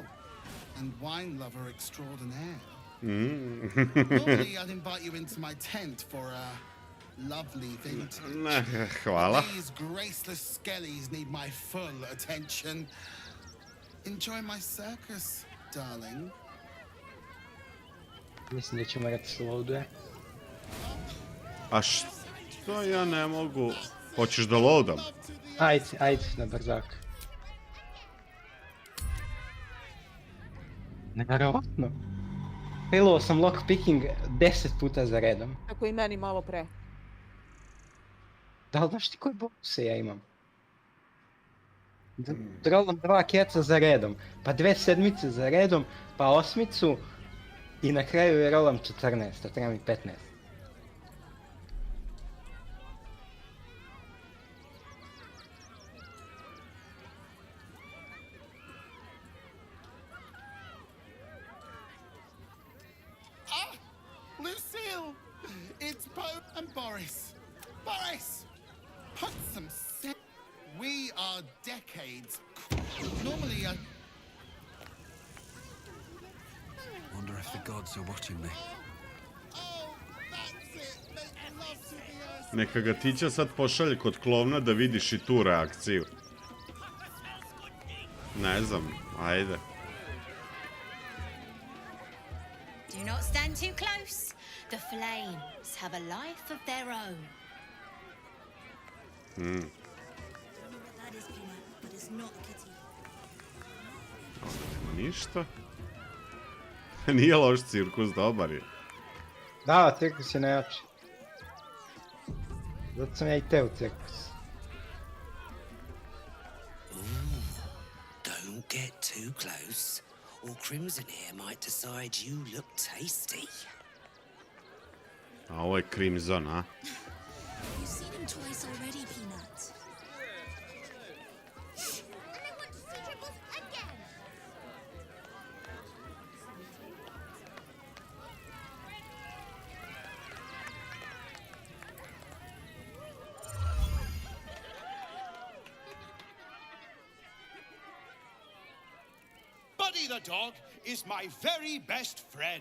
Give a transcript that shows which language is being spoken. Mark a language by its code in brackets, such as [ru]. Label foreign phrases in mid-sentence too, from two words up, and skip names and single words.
[en] Oh, and wine lover extraordinaire. Normally, I'd invite you into my tent for a lovely vintage. [sr] Hvala. [en] These graceless skellies need my full attention. Enjoy my circus, darling. [sr] Mislim da ćemo reći slowduje. A što ja ne mogu? Hoćeš da loadam? Ajde, na brzak. Nevjerovatno. Failao sam lockpicking 10 puta za redom. Tako i meni malo pre. Da li znaš ti koje bonuse ja imam? Rolam 2 keca za redom, pa 2 sedmice za redom, pa 8 i na kraju je rolam 14, a treba mi 15. [en] Lucille! It's Bo and Boris. Boris! Put some sense. We are decades. Normally, Wonder if the gods are watching me. [sr] Neka ga Tića sad pošalje kod klovna da vidiš i tu reakciju. Ne znam, ajde. [en] Do not stand too close. The flames have a life of their own. That is peanut, but it's not kitty. [sr] Ništa. Nije loš cirkus, dobar je. Da, cirkus je najjači. Zato sam ja i teo cirkus. [en] Don't get too close, or Crimson here might decide you look tasty. [sr] A ovo je Crimson, a? [en] You've seen him twice already, Peanut. And I want to see Dribbles again. Buddy the dog is my very best friend.